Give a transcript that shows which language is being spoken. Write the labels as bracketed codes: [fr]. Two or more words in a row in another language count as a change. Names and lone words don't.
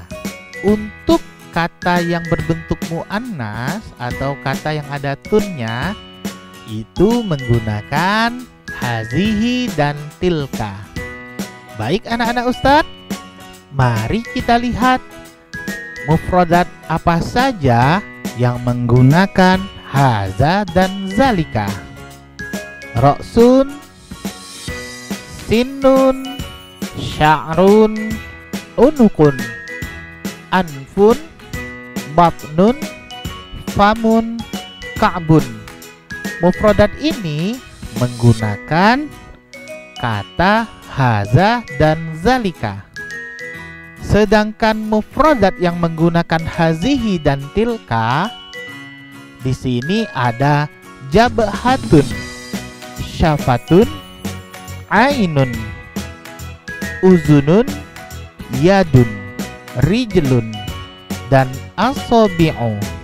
[id] Untuk kata yang berbentuk muannas atau kata yang ada tunnya itu menggunakan hazihi dan tilka. Baik anak-anak Ustadz, mari kita lihat mufradat apa saja yang menggunakan hadza dan zalika. [ar] رأس، سن، شعر، عنق، أنف، بطن, فم، كعب. [id] Mufradat ini menggunakan kata hadza dan zalika. Sedangkan mufradat yang menggunakan hazihi dan tilka, di sini ada [ar] جبهة، شفة، عين، أذن، يد، رجل, [id] dan asabi'u.